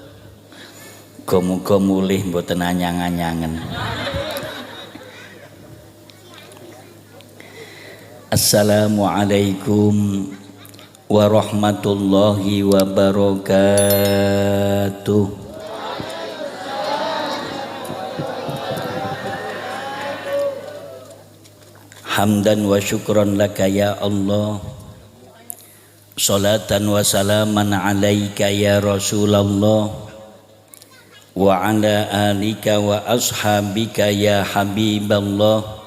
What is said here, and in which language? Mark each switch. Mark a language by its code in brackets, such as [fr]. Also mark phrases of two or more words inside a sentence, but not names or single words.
[jv] Muga mulih mboten anyang-anyangen. [ar] السلام عليكم ورحمة الله وبركاته. حمدا وشكرا لك يا الله. صلاة وسلاما عليك يا رسول الله. وعلى آلك وأصحابك يا حبيب الله.